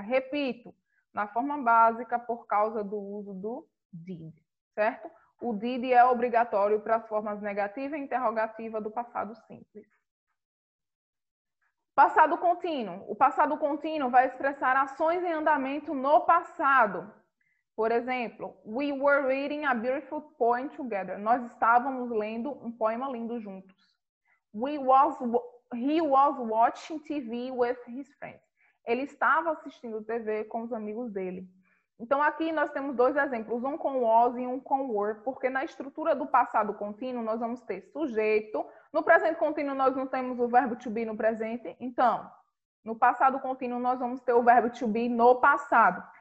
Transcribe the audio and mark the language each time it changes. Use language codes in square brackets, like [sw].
[pt] Repito, na forma básica por causa do uso do did, certo? O did é obrigatório para as formas negativa e interrogativa do passado simples. Passado contínuo. O passado contínuo vai expressar ações em andamento no passado. Por exemplo, [en] we were reading a beautiful poem together. [pt] Nós estávamos lendo um poema lindo juntos. [en] He was watching TV with his friends. [pt] Ele estava assistindo TV com os amigos dele. Então, aqui nós temos dois exemplos, um com was e um com were, porque na estrutura do passado contínuo nós vamos ter sujeito. No presente contínuo nós não temos o verbo to be no presente. Então, no passado contínuo nós vamos ter o verbo to be no passado.